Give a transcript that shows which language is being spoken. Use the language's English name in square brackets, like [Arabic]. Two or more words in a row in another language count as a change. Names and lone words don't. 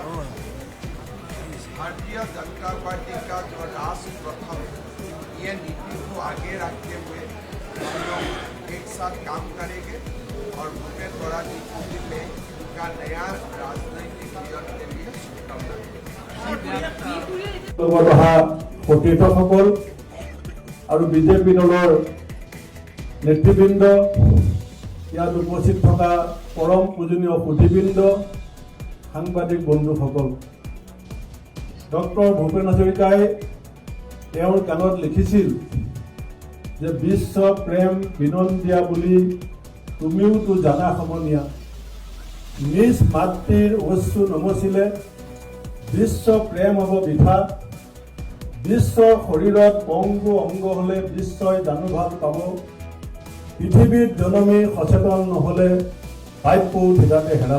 [Hindi] भारतीय जनता पार्टी का जो राष्ट्र प्रथम ये नीति को आगे रखते हुए हम लोग एक साथ काम करेंगे और भूपेन बरा जी को भी मैं उनका नया राजनैतिक जीवन के लिए शुभकामनाएं। [Assamese] সতীৰ্থসকল আৰু বিজেপি দলৰ নেতৃবৃন্দ, ইয়াত উপস্থিত থকা পৰম পূজনীয় সুধীবৃন্দ, সাংবাদিক বন্ধুসকল, ডক্টৰ ভূপেন হাজৰিকাই তেওঁৰ গানত লিখিছিল যে বিশ্ব প্ৰেম বিনন্দিয়া বুলি তুমিওতো জানা সমনীয়া, নিজ মাতৃৰ অশ্ৰু নমচিলে বিশ্ব প্ৰেম হ'ব বৃথা, বিশ্বৰ শৰীৰত পংগু অংগ হ'লে বিশ্বই জানো ভাল পাব, পৃথিৱীত জনমী সচেতন নহ'লে প্ৰাপ্যও ঠিকাতে হেৰাব।